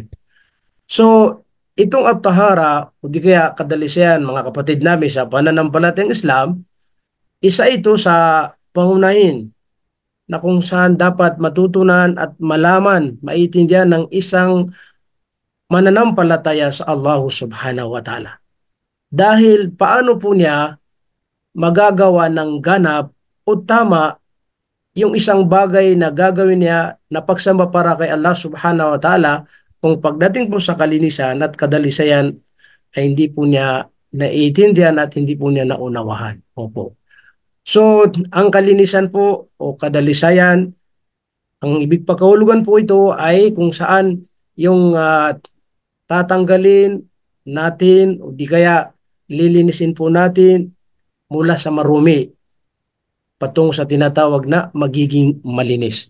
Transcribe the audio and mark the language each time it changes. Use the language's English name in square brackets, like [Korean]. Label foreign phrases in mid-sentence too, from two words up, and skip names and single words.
[Filipino] So, itong at-tahara o di kaya kadalisayan mga kapatid namin sa pananampalatayang Islam, isa ito sa pangunahin na kung saan dapat matutunan at malaman, maintindihan ng isang mananampalataya sa Allah [Arabic] سبحانه وتعالى. [Filipino] Dahil paano po niya magagawa ng ganap o tama yung isang bagay na gagawin niya na pagsamba para kay Allah [Arabic] سبحانه وتعالى [Filipino] kung pagdating po sa kalinisan at kadalisayan ay hindi po niya naiintindihan at hindi po niya naunawahan. Opo. So, ang kalinisan po o kadalisayan, ang ibig pakahulugan po ito ay kung saan yung tatanggalin natin o di kaya lilinisin po natin mula sa marumi patungo sa tinatawag na magiging malinis.